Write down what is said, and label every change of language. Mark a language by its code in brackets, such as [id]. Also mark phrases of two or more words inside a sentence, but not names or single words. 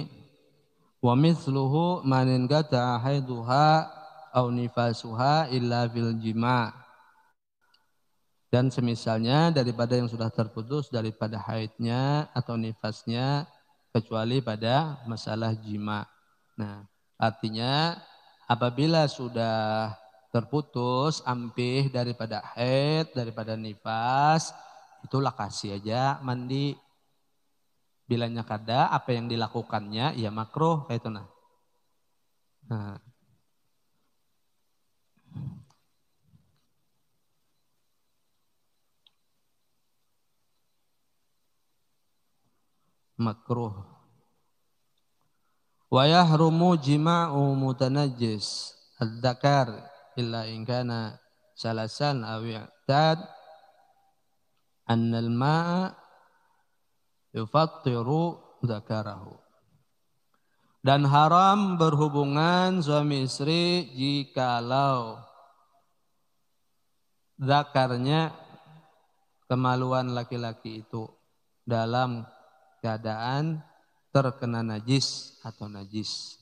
[ar] ومثله من انقطع حيضها أو نفاسها إلا في الجماع'. [id] Dan semisalnya daripada yang sudah terputus daripada haidnya atau nifasnya kecuali pada masalah jima. [bjn] Nah, artinya apabila sudah terputus ampih daripada haid, daripada nifas, itulah kasih aja mandi. Bilanya kada apa yang dilakukannya ya makruh kayak itu nah. Nah, makruh. [ar] ويحرم جماع متنجس الذكر إلا إن كان سلسا أو اعتاد أن الماء يفتر ذكره. [id] Dan haram berhubungan suami istri jikalau zakarnya kemaluan laki-laki itu dalam keadaan terkena najis atau najis.